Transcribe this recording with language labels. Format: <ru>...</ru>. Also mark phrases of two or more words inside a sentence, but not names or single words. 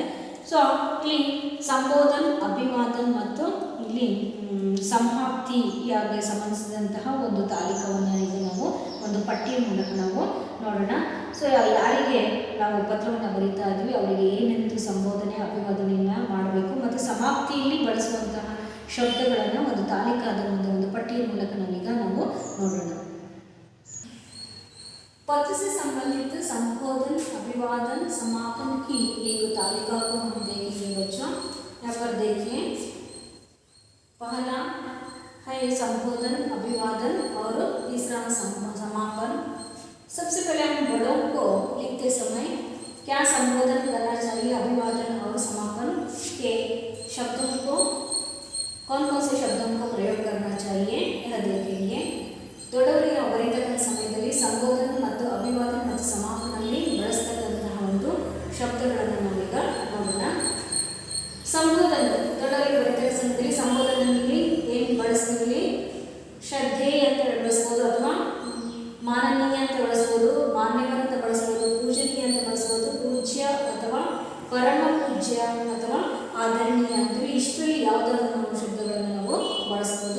<kn>ಸೊ ಇಲ್ಲಿ ಸಂಬೋಧನ್, ಅಭಿವಾದನ್ ಮತ್ತು ಇಲ್ಲಿ ಸಮಾಪ್ತಿಯಾಗಿ ಸಂಬಂಧಿಸಿದಂತಹ ಒಂದು ತಾಲಿಕವನ್ನು ಈಗ ನಾವು ಒಂದು ಪಟ್ಟಿಯ ಮೂಲಕ ನಾವು ನೋಡೋಣ. ಸೊ ಯಾರಿಗೆ ನಾವು ಪತ್ರವನ್ನು ಬರೀತಾ ಇದ್ವಿ ಅವರಿಗೆ ಏನೆಂದು ಸಂಬೋಧನೆ ಅಭಿವಾದನೆಯನ್ನು ಮಾಡಬೇಕು ಮತ್ತು ಸಮಾಪ್ತಿಯಲ್ಲಿ ಬಳಸುವಂತಹ ಶಬ್ದಗಳನ್ನು ಒಂದು ತಾಲಿಕಾದ ಒಂದು ಪಟ್ಟಿಯ ಮೂಲಕ ನಾವೀಗ ನಾವು ನೋಡೋಣ.</kn> <hi>पत्र से संबंधित संबोधन, अभिवादन, समापन की एक तालिका को हम देखेंगे बच्चों। यहाँ पर देखिए, पहला है संबोधन, अभिवादन और तीसरा समापन। सबसे पहले हम बड़ों को लिखते समय क्या संबोधन करना चाहिए, अभिवादन और समापन के शब्दों को कौन कौन से शब्दों को प्रयोग करना चाहिए यह देखेंगे.</hi> <kn>ದೊಡ್ಡವರಿಗೆ ನಾವು ಬರೀತಕ್ಕಂಥ ಸಮಯದಲ್ಲಿ ಸಂಬೋಧನೆ ಮತ್ತು ಅಭಿವಾದನೆ ಮತ್ತು ಸಮಾಪನಲ್ಲಿ ಬಳಸ್ತಕ್ಕಂತಹ ಒಂದು ಶಬ್ದಗಳನ್ನು ನಾವೀಗ ನೋಡೋಣ. ಸಂಬೋಧನೆ, ದೊಡ್ಡವರಿಗೆ ಬರೀತಕ್ಕಂಥ ಸಮಯದಲ್ಲಿ ಸಂಬೋಧನೆಯಲ್ಲಿ ಏನು ಬಳಸ್ತೀವಿ, ಶ್ರದ್ಧೆ ಅಂತ ಬಳಸ್ಬೋದು, ಅಥವಾ ಮಾನನೀಯ ಅಂತ ಬಳಸ್ಬೋದು, ಮಾನ್ಯವರ ಅಂತ ಬಳಸ್ಬೋದು, ಪೂಜನೀಯ ಅಂತ ಬಳಸ್ಬೋದು, ಪೂಜ್ಯ ಅಥವಾ ಪರಮ ಪೂಜ್ಯ ಅಥವಾ ಆದರಣೀಯ ಅಂತೇಳಿ ಇಷ್ಟರಲ್ಲಿ ಯಾವುದಾದ್ರೂ ನಾವು ಶಬ್ದಗಳನ್ನು ನಾವು ಬಳಸ್ಬೋದು.</kn>